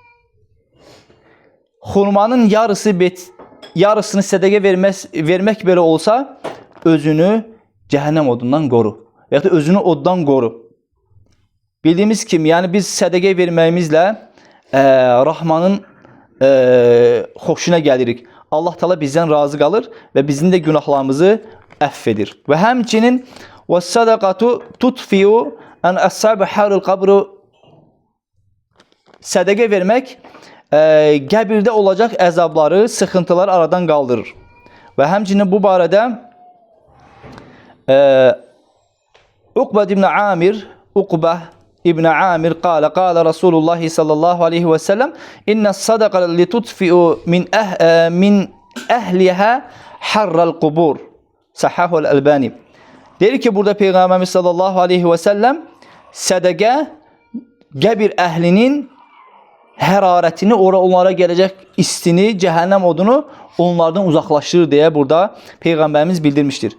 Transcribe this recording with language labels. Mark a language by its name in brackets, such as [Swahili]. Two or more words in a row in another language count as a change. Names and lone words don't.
[Azerbaijani] Xurmanın yarısını sədəqə vermək belə olsa, özünü cəhənnəm odundan qoru. Və ya da özünü oddan qoru. Bildiyimiz kimi, yəni biz sədəqə verməyimizlə Rahmanın xoşuna gəlirik. Allah Teala bizdən razı qalır və bizim də günahlarımızı əff edir. Və həmçinin [Arabic] وَالصَّدَقَةُ تُطْفِيُ أَنْ أَصْحَابِ حَرِ الْقَبْرِ. [Azerbaijani] Sədəqə vermək qəbirdə olacaq əzabları, sıxıntıları aradan qaldırır. Və həmçinin bu barədə [Arabic] عقبة بن عامر قال رسول الله صلى الله عليه وسلم إن الصدقة لتطفئ من أهلها حر القبور. صححه الألباني. [Azerbaijani] Deyir ki, burada Peyğəmbərimiz [Arabic] صلى الله عليه وسلم [Azerbaijani] sədəqə qəbir əhlinin hərarətini, onlara gələcək istini, cəhənnəm odunu onlardan uzaqlaşdırır deyə burada Peyğəmbərimiz bildirmişdir.